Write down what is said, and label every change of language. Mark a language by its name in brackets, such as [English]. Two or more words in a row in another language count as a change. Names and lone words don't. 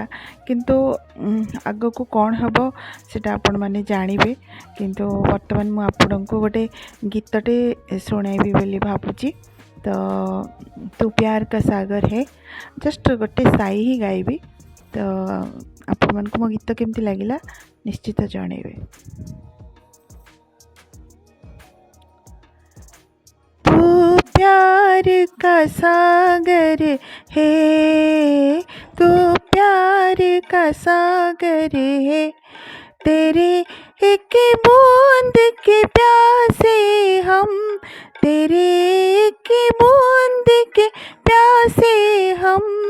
[Odia] କିନ୍ତୁ ଆଗକୁ କ'ଣ ହେବ ସେଟା ଆପଣମାନେ ଜାଣିବେ। କିନ୍ତୁ ବର୍ତ୍ତମାନ ମୁଁ ଆପଣଙ୍କୁ ଗୋଟେ ଗୀତଟେ ଶୁଣାଇବି ବୋଲି ଭାବୁଛି। ତ [Hindi] तू प्यार का सागर है, [Odia] ଜଷ୍ଟ ଗୋଟେ ସାଇ ହିଁ ଗାଇବି। ତ ଆପଣମାନଙ୍କୁ ମୋ ଗୀତ କେମିତି ଲାଗିଲା ନିଶ୍ଚିତ ଜଣାଇବେ। [Hindi] तू प्यार का सागर है, तू प्यार का सागर है, तेरे एक बूंद के प्यासे हम, तेरे एक बूंद के प्यासे हम,